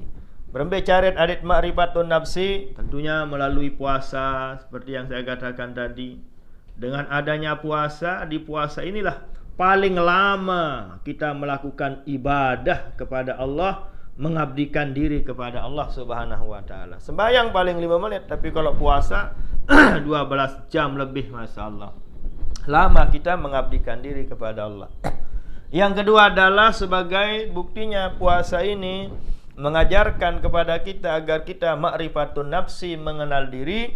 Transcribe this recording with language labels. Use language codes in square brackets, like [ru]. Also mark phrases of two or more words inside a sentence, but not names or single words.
[id] Berbicara adit [ar] معرفة النفس, [id] tentunya melalui puasa seperti yang saya katakan tadi. Dengan adanya puasa, di puasa inilah paling lama kita melakukan ibadah kepada Allah, mengabdikan diri kepada Allah [ar] سبحانه وتعالى. [id] Sembahyang paling 5 menit, tapi kalau puasa 12 jam lebih, masyaallah. Lama kita mengabdikan diri kepada Allah. Yang kedua adalah sebagai buktinya puasa ini mengajarkan kepada kita agar kita [ar] معرفة النفس, [id] mengenal diri.